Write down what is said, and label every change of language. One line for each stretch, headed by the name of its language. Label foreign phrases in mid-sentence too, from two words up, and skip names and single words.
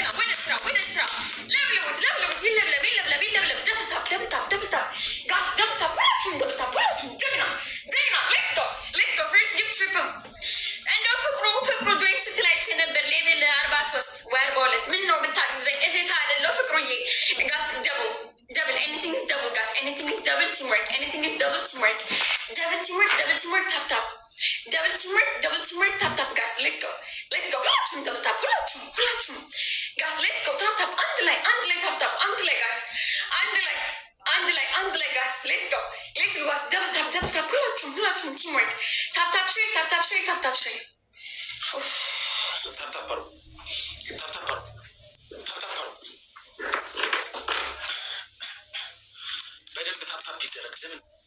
Amharic: ወደ ስራ ለብለቡት ይለብለብ
English: double tap guys double tap
Amharic: ሁላችሁም ጀግና
English: let's go first gift triple
Amharic: እንደው ፍቅሩ ጆይን ስትላይች ነበር ሌቭል 43 ወይ 42 ምን ነው ብታግዘኝ እህት አይደለሁ ፍቅሩዬ
English: guys double anything is double guys, anything is double teamwork tap double teamwork tap guys, let's go ሁላችሁም double tap ሁላችሁም guys, let's go tap
Amharic: አንድ ላይ
English: tap
Amharic: አንድ ላይ
English: guys
Amharic: አንድ ላይ
English: guys, let's go guys, double tap ሁላችሁም teamwork tap share
Amharic: በደንብ ታፕታፕ ይደረግ። ለምን